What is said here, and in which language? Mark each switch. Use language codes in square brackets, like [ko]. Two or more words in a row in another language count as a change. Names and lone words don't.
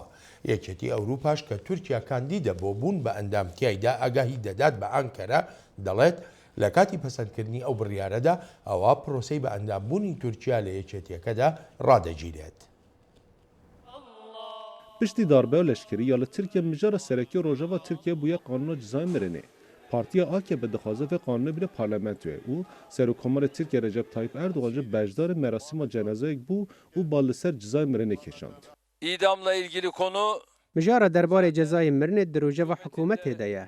[ckb] یەکێتی ئەوروپاش کە تورکیا کاندیدە بۆ بوون بە ئەندامتیایدا ئاگاهی دەدات بە ئەنکەرە دەڵێت لە کاتی پەسەندکردنی ئەو بڕیارەدا ئەوە پرۆسەی بە ئەندامبوونی تورکیا لە یەکێتیەکەدا ڕادەگیرێت. [ku] پشتی داربە و لەشکری یا لە ترکیە مژارە سەرەکی ڕۆژاوا ترکیە بووە قانونا cizayê mirinê. Partiya AKP dixwaze vê qanûnê bire parlamentoyê û Serokkomarê Tirkiye Recep Tayyip Erdoğan ji beşdarê merasîma cenazeyek bû û bal li ser cizayê mirinê kêşand. [tr] İdamla ilgili konu [ku] Mijara derbarê cezayê mirinê di rojeva hikûmetê de ye.